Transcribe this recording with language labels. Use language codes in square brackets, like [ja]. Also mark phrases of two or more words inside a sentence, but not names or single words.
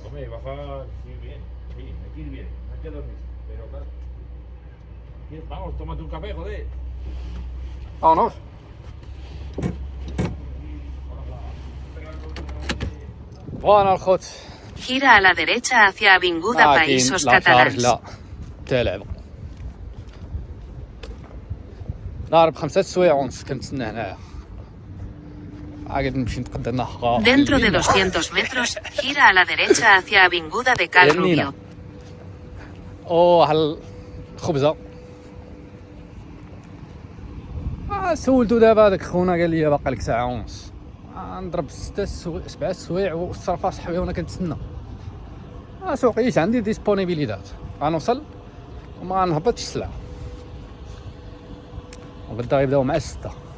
[es] Hombre, bajar sí, bien. Sí, hay que ir bien. Hay que dormir. Pero claro. Vamos, tómate un café, joder. Vámonos. [ar] Bueno الخوت [es] Gira a la derecha hacia Avinguda Països Catalans. [ar] لا حتى لعبه. ضارب 5 سوايع ونص كنتسنى هنايا. عاد نمشي نتقدى نحقا. [es] Dentro de 200 metros, gira a la derecha hacia Avinguda de Cal Rubio. [ar] هل الخبزه. سولتو دابا داك خونا قال لي باقي لك ساعه ونص. نضرب 7 سوايع والصرفه صحابي وانا كنتسنى. سوقيت عندي ديسبونيبيليداد غنوصل وما نهبطش السلعه وغدا غيبداو مع 6.